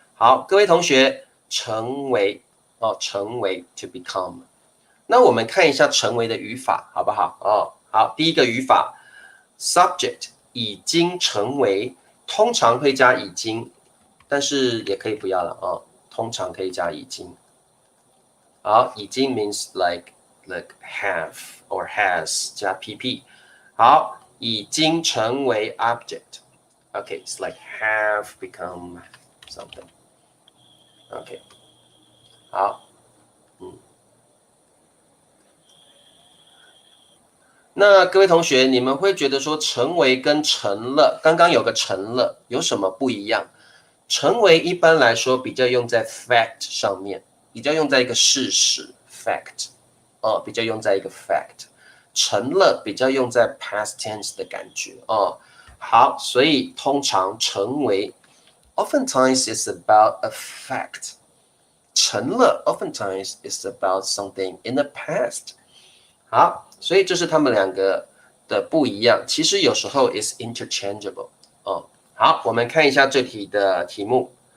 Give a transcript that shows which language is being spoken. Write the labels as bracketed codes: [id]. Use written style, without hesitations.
[zh] 好，各位同学，成为成为 to become。那我们看一下成为的语法，好不好？好，第一个语法 subject 已经成为，通常会加已经，但是也可以不要了通常可以加已经。好，已经 [en] means like have or has [zh] 加 pp。好，已经成为 [en] object。Okay, it's like have become something. [zh] OK， 好，那各位同学，你们会觉得说成为跟成了，刚刚有个成了，有什么不一样？成为一般来说比较用在 fact 上面，比较用在一个事实 fact，比较用在一个 fact。成了比较用在 past tense 的感觉好，所以通常成为 [en] oftentimes is about a fact。成了 oftentimes is about something in the past。 [zh] 好，所以这是他们两个的不一样。其实有时候 [en] is interchangeable [zh] 好，我们看一下这题的题目。